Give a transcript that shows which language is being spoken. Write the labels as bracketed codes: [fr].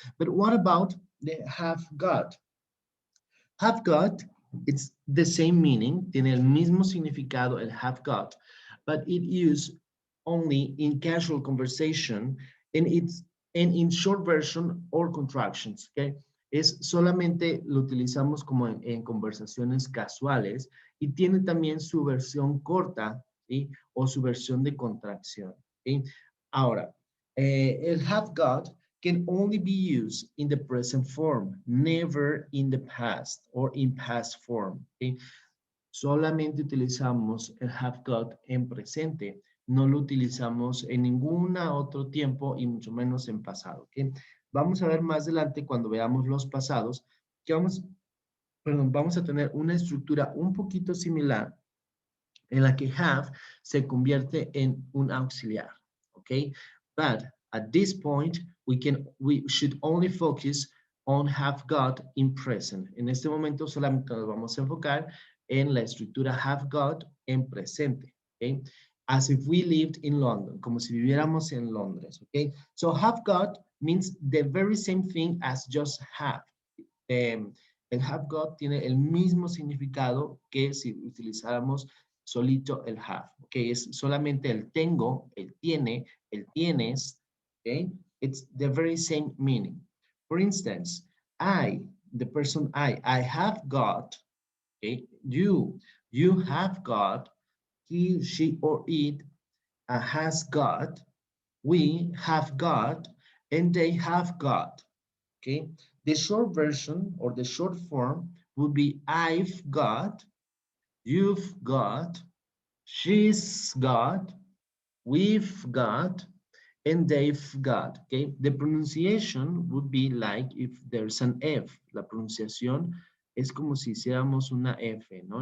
[en] But what about the have got? Have got, it's the same meaning, [es] tiene el mismo significado el have got, [en] but it used only in casual conversation and it's and in short version or contractions, okay? [es] Es solamente lo utilizamos como en conversaciones casuales y tiene también su versión corta, ¿sí? O su versión de contracción, ¿sí? [en] Ahora, el have got can only be used in the present form, never in the past or in past form. ¿Okay? [es] Solamente utilizamos el have got en presente, no lo utilizamos en ningún otro tiempo y mucho menos en pasado. ¿Okay? Vamos a ver más adelante cuando veamos los pasados que vamos a tener una estructura un poquito similar en la que have se convierte en un auxiliar. [en] Okay? But at this point, we should only focus on have got in present. [es] En este momento solamente nos vamos a enfocar en la estructura have got en presente. Okay? [en] As if we lived in London, [es] como si viviéramos en Londres. [en] Okay? So have got means the very same thing as just have. [es] El have got tiene el mismo significado que si utilizáramos solito el have. Okay, es solamente el tengo, el tiene, el tienes. [en] Okay, it's the very same meaning. For instance, I, the person I have got. Okay, you have got, he, she, or it has got, we have got, and they have got. Okay, the short version or the short form would be I've got, you've got, she's got, we've got, and they've got. Okay, the pronunciation would be like if there's an F. [es] La pronunciación es como si hiciéramos una F, ¿no?